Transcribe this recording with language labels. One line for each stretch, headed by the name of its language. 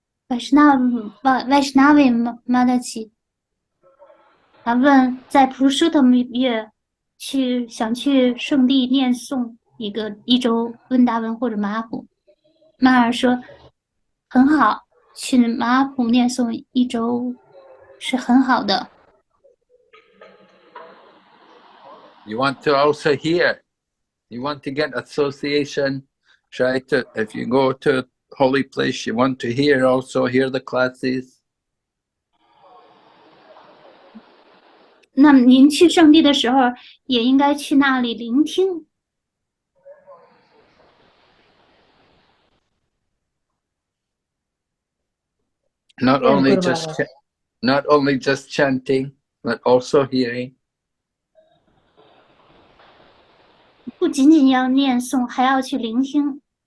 Chinese: Vaishnavi 妈的起，他问在普鲁舍特月想去圣地念诵一周温达文或者马普，马尔说很好，去马普念诵一周是很好的。
English: You want to also hear. You want to get association. Try to, if you go to holy place, you want to hear the classes.
Chinese: 那么您去圣地的时候，也应该去那里聆听。
English: Not only just chanting, but also hearing.
Chinese: 不仅仅要念诵，还要去聆听。